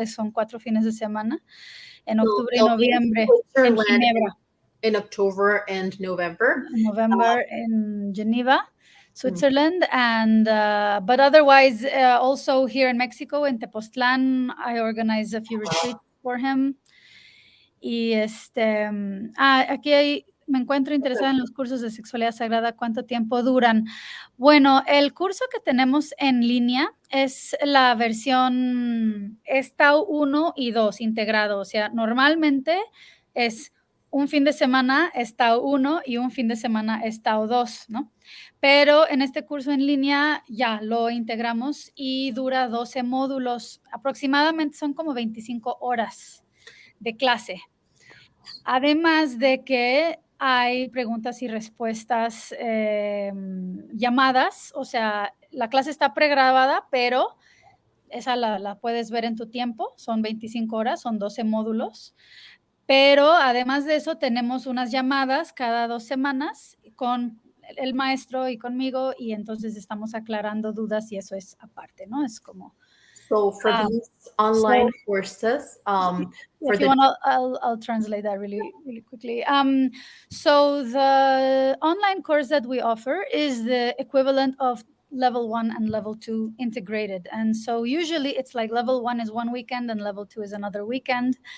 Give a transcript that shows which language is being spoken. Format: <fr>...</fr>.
<es>Son 4 fines de semana en octubre y noviembre en Ginebra.</es> <en>In October and November. In Geneva, Switzerland, and but otherwise also here in Mexico, in Tepoztlán, I organize a few retreats for him.</en> <es>Y aquí me encuentro interesada en los cursos de sexualidad sagrada. ¿Cuánto tiempo duran? Bueno, el curso que tenemos en línea es la versión Tao 1 y 2 integrado. O sea, normalmente es un fin de semana Tao 1 y un fin de semana Tao 2, ¿no? Pero en este curso en línea ya lo integramos y dura 12 módulos. Aproximadamente son como 25 horas de clase. Además de que hay preguntas y respuestas llamadas, o sea, la clase está pregrabada, pero esa la puedes ver en tu tiempo, son 25 horas, son 12 módulos. Pero además de eso, tenemos unas llamadas cada 2 semanas con el maestro y conmigo, y entonces estamos aclarando dudas, y eso es aparte, ¿no? Es como...</es> <en>So for these online courses, if you want, I'll translate that really, really quickly. So the online course that we offer is the equivalent of level 1 and level 2 integrated. And so usually it's like level 1 is one weekend and level 2 is another weekend.</en>